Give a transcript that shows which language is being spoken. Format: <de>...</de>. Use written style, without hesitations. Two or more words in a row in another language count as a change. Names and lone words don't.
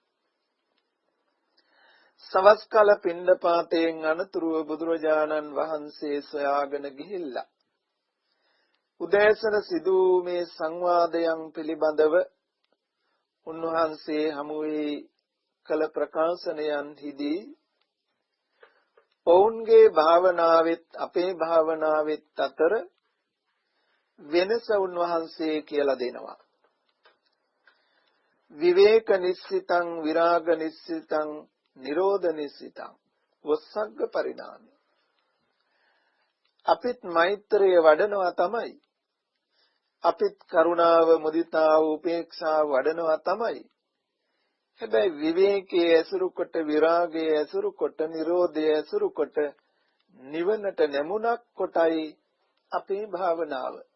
<si>සවස් කාල පිණ්ඩපාතයෙන් අනතුරුව බුදුරජාණන් වහන්සේ සොයාගෙන ගිහිල්ලා උදෑසන සිදු මේ සංවාදයන් පිළිබඳව උන්වහන්සේ හමුවේ කළ ප්‍රකාශනයන්හිදී ඔවුන්ගේ භාවනාවෙත් අපේ භාවනාවෙත් අතර වෙනස උන්වහන්සේ කියලා දෙනවා.</si> <pi>විවේක නිස්සිතං විරාග නිස්සිතං නිරෝධ නිස්සිතං වස්සග්ග පරිණාමය.</pi> <si>අපිත් මෛත්‍රිය වඩනවා තමයි. අපිත් කරුණාව මුදිතාව උපේක්ෂාව වඩනවා තමයි. හැබැයි විවේකයේ ඇසුරු කොට විරාගයේ ඇසුරු කොට නිරෝධයේ ඇසුරු කොට නිවනට නැමුණක් කොටයි අපේ භාවනාව.</si>